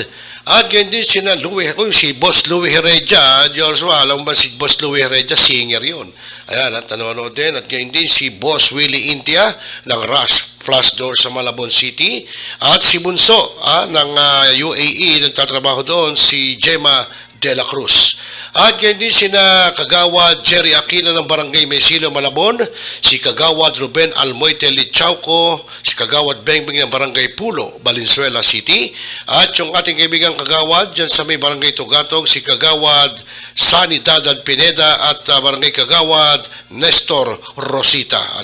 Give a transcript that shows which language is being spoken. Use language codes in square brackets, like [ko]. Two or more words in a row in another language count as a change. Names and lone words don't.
[tl] At ganyan din si Boss Louie Heredia. Joshua, alam ba si Boss Louie Heredia? Singer yun. Ayan, at nanonood din. At ganyan din si Boss Willie Intia ng Rush Flash Door sa Malabon City. At si Bunso ng UAE, nagtatrabaho doon, si Gemma de la Cruz. At ganyan din sina Kagawad Jerry Aquino ng Barangay Mesilo, Malabon, si Kagawad Ruben Almoite Lichauco, si Kagawad Bengbeng ng Barangay Pulo, Valenzuela City, at yung ating kaibigang Kagawad dyan sa may Barangay Tugatog, si Kagawad Sani Dadad Pineda at Barangay Kagawad Nestor Rosita.